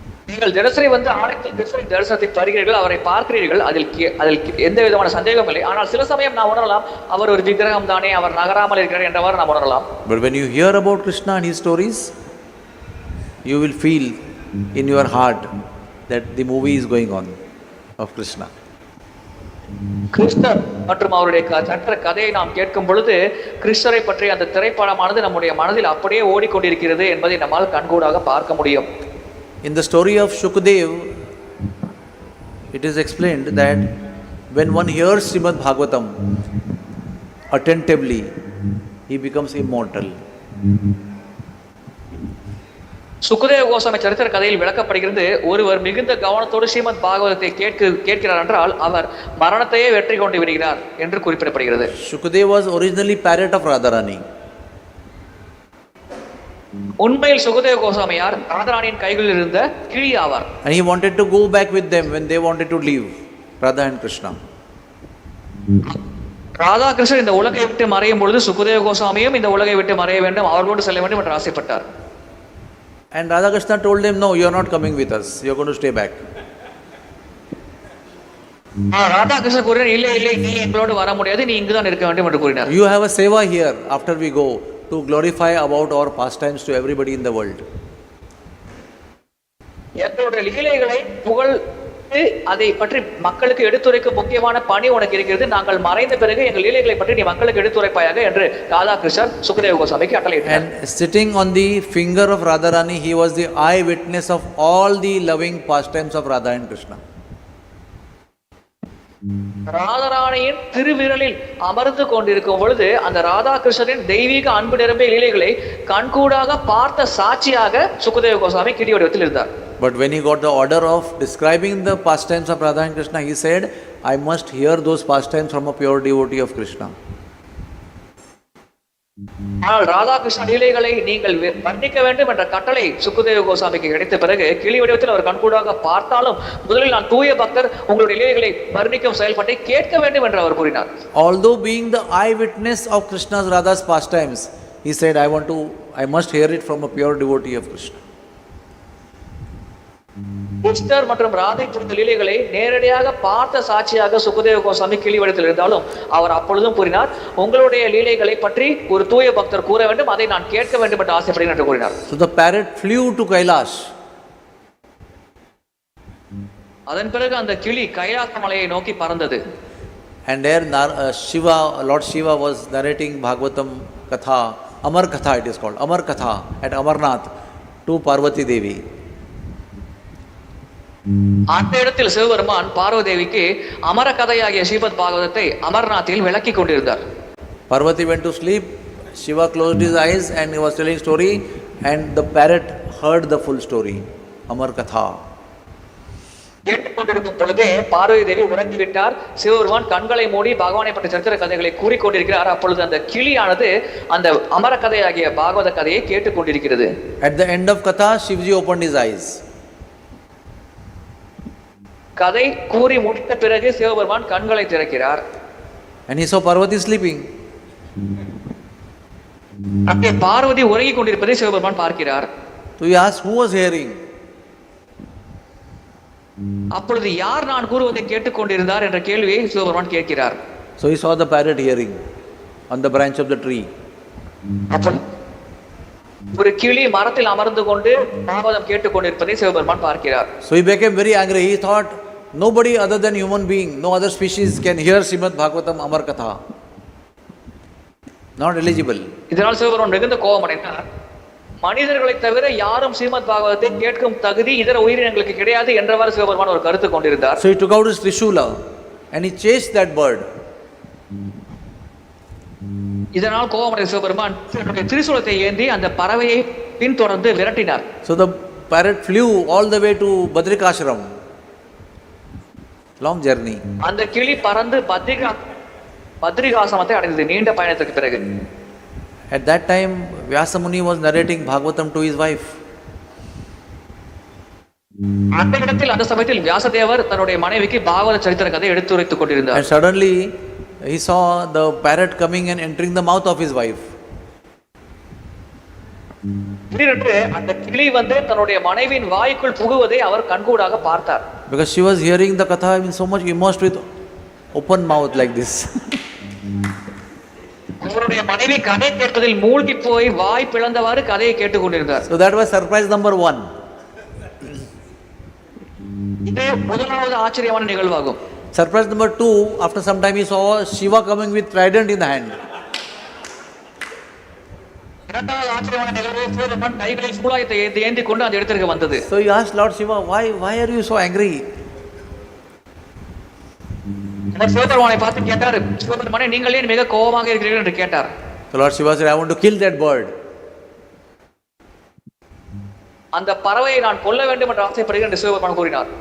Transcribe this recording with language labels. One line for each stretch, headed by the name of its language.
Tamil: நீங்கள் தினசரி வந்து ஆலயத்தில் கிருஷ்ணரின் தரிசனத்தை தருகிறீர்கள், அவரை பார்க்கிறீர்கள், அதில் எந்த விதமான சந்தேகம் இல்லை. ஆனால் சில சமயம் நாம் உணரலாம், அவர் ஒரு விக்கிரகம் தானே, அவர் நகராமல் இருக்கிறார் என்றவாறு நாம் உணரலாம்.
English: But when you hear about Krishna and his stories, you will feel in your heart that the movie is going on of Krishna.
Tamil: கிருஷ்ணர் மற்றும் அவருடைய சற்ற கதையை நாம் கேட்கும் பொழுது கிருஷ்ணரை பற்றி அந்த திரைப்படமானது நம்முடைய மனதில் அப்படியே ஓடிக்கொண்டிருக்கிறது என்பதை நம்மால் கண்கூடாக பார்க்க முடியும்.
English: In the story of Shukdev, it is explained that when one hears Srimad Bhagavatam attentively, he becomes immortal.
Tamil: Sukadeva Goswami சரித்திர கதையில் விளக்கப்படுகிறது, ஒருவர் மிகுந்த கவனத்தோடு ஸ்ரீமத் பாகவதத்தை கேட்கிறார் என்றால் அவர் மரணத்தையே வெற்றி கொண்டு விடுகிறார் என்று குறிப்பிடப்படுகிறது.
English: Shukdev was originally parrot of Radharani.
Tamil: உண்மையில் சுகதேவ கோசாமியார் ராதாராணியின் கைகளில் இருந்த கிளி ஆவார்.
English: And he wanted to go back with them when they wanted to leave, Radha and Krishna.
Tamil: Radha Krishnan இந்த உலகை விட்டு மறையும் பொழுது சுகதேவ கோசாமியும் இந்த உலகை விட்டு மறைய வேண்டும், அவர்களோடு செல்ல வேண்டும் என்று ஆசைப்பட்டார்.
English: And Radha Krishna told them, no, you are not coming with us, you are going to stay back.
Tamil: Radha Krishnan கூறினார், இல்லை இல்லை, நீ எங்களோடு வர முடியாது, நீ இங்குதான் இருக்க வேண்டும் என்று கூறினார்.
English: You have a seva here after we go to glorify about our pastimes to everybody in the world.
Tamil: எங்களுடைய லீலைகளை புகழ் அதை பற்றி மக்களுக்கு எடுத்துரைக்கும் முக்கியமான பணி உனக்கு இருக்கிறது. நாங்கள் மறைந்த பிறகு எங்கள் லீலைகளை பற்றி நீ மக்களுக்கு எடுத்துரைப்பாயாக என்று ராதாகிருஷ்ணன் சுகதேவ கோசாமிக்கு கட்டளையிட்டார்.
English: And sitting on the finger of Radharani, he was the eye witness of all the loving pastimes of Radha and Krishna.
Tamil: ராதாராணியின் திருவிரலில் அமர்ந்து கொண்டிருக்கும் பொழுது அந்த ராதாகிருஷ்ணனின் தெய்வீக அன்பு நிரம்பிய லீலைகளை கண்கூடாக பார்த்த சாட்சியாக சுகதேவ கோசாமி கிடி வடிவத்தில் இருந்தார்.
English: But when he got the order of describing the pastimes of Radha and Krishna, he said, I must hear those pastimes from a pure devotee of Krishna.
Tamil: ஆனால் ராதாகிருஷ்ண லீலைகளை நீங்கள் வர்ணிக்க வேண்டும் என்ற கட்டளை சுகதேவ கோசாமிக்கு கிடைத்த பிறகு கிளி வடிவத்தில் அவர் கண்கூடாக பார்த்தாலும் முதலில் நான் தூய பக்தர் உங்களுடைய லீலைகளை வர்ணிக்கும் செயல்பாட்டை கேட்க வேண்டும் என்று அவர் கூறினார்.
English: Although being the eyewitness of Krishna's Radha's pastimes, he said, I must hear it from a pure devotee of Krishna.
Tamil: கிருஷ்ணர் மற்றும் ராதை புரிந்த லீலைகளை நேரடியாக பார்த்த சாட்சியாக சுகதேவ கோசாமி கிளிவடத்தில் இருந்தாலும் அவர் அப்பொழுதும் கூறினார், உங்களுடைய லீலைகளை பற்றி ஒரு தூய பக்தர் கூற வேண்டும், அதை நான் கேட்க வேண்டும் என்று ஆசைப்படுகிறேன் என்று கூறினார்.
English: So the parrot flew to Kailash.
Tamil: அதன் பிறகு அந்த கிளி கைலாச மலையை நோக்கி பறந்தது.
English: And there Lord Shiva was narrating Bhagavatam Katha, Amar Katha it is called, Amar Katha at Amarnath to Parvati Devi.
Tamil: அந்த இடத்தில் சிவபெருமான் பார்வதேவிக்கு அமர கதையாகிய ஸ்ரீமத் பாகவதத்தை அமர்நாத்தில் விளக்கி கொண்டிருந்தார்.
English: Parvati went to sleep, Shiva closed his eyes and he was telling story, and the parrot heard the full story, Amar Katha.
Tamil: கேட்டுக்கொண்டிருக்கும் பொழுதே பார்வதி தேவி உறங்கிவிட்டார். சிவபெருமான் கண்களை மூடி பகவானை பற்றிய சரித்திர கதைகளை கூறிக்கொண்டிருக்கிறார். அப்பொழுது அந்த கிளியானது அந்த அமர கதையாகிய பாகவத கதையை கேட்டுக்கொண்டிருக்கிறது.
English: At the end of Katha, Shivji opened his eyes.
Tamil: கதை கூறி முடித்த பிறகு சிவபெருமான் கண்களை திறக்கிறார்.
English: And he saw Parvati sleeping.
Tamil: அங்கே பார்வதி உறங்கிக் கொண்டிருப்பதை சிவபெருமான் பார்க்கிறார்.
English: So he asked, who was hearing?
Tamil: அப்பொழுது யார் நான் கூறுவதை கேட்டுக்கொண்டிருந்தார் என்ற கேள்வியை சிவபெருமான் கேட்கிறார்.
English: So he saw the parrot hearing on the branch of the tree.
Tamil: ஒரு கிளி மரத்தில் அமர்ந்து கொண்டு பாகவதம் கேட்டுக்கொண்டிருப்பதை சிவபெருமான் பார்க்கிறார்.
English: So he became very angry. He thought, nobody other than human being, no other species can hear Srimad Bhagavatam Amar Katha. Not eligible.
Tamil: இதனால் சிவபெருமான் மிகுந்த கோபம் அடைந்தார். மனிதர்களை தவிர யாரும் ஸ்ரீமத் பாகவதத்தை கேட்கும் தகுதி இதர உயிரினங்களுக்கு கிடையாது என்றவாறு சிவபெருமான் ஒரு கருத்து கொண்டிருந்தார்.
English: So he took out his Trishula and he chased that bird.
Tamil: இதனால் கோபமடைந்த சிவபெருமான் தன்னுடைய திரிசூலத்தை ஏந்தி அந்த பறவையை பின்தொடர்ந்து விரட்டினார்.
English: So the parrot flew all the way to Badrikashram. Long journey.
Tamil: அந்த கிளி பறந்து பத்ரிகாசிரமத்தை அடைந்தது நீண்ட பயணத்துக்கு பிறகு.
English: At that time, Vyasa Muni was narrating Bhagavatam to his wife.
Tamil: அந்த இடத்தில் அந்த சமயத்தில் வியாசதேவர் தன்னுடைய மனைவிக்கு பாகவத சரித்திர கதை எடுத்துரைத்துக் கொண்டிருந்தார்.
English: And suddenly he saw the parrot coming and entering the mouth of his wife.
Tamil: திடீரென்று அந்த கிளி வந்து தன்னுடைய மனைவியின் வாய்க்குள் புகுவதை அவர் கண்கூடாக பார்த்தார்.
English: Because she was hearing the katha, I mean, so much immersed with open mouth like this.
Tamil: அவருடைய மனைவி கதை கேட்பதில் மூழ்கி போய் வாய் பிளந்தவாறு கதையை கேட்டுக்கொண்டிருந்தார்.
English: So that was surprise number 1.
Tamil: இது முதலாவது ஆச்சரியமான நிகழ்வாகும்.
English: Surprise number 2, after some time he saw Shiva coming with trident in the hand.
Tamil: இரண்டாவது ஆச்சரியமான நிகழ்வு சிவபெருமான் கைகளில் சூலாயத்தை ஏந்தி கொண்டு அந்த இடத்திற்கு வந்தது.
English: So he asked Lord Shiva, why are you so angry?
Tamil: சிவபெருமானை பார்த்து கேட்டார், சிவபெருமானே நீங்கள் ஏன் மிக கோபமாக இருக்கிறீர்கள் என்று கேட்டார்.
English: So Lord Shiva said, I want to kill that bird.
Tamil: அந்த பறவையை நான் கொல்ல வேண்டும் என்று ஆசைப்படுகிறேன் என்று சிவபெருமான் கூறினார்.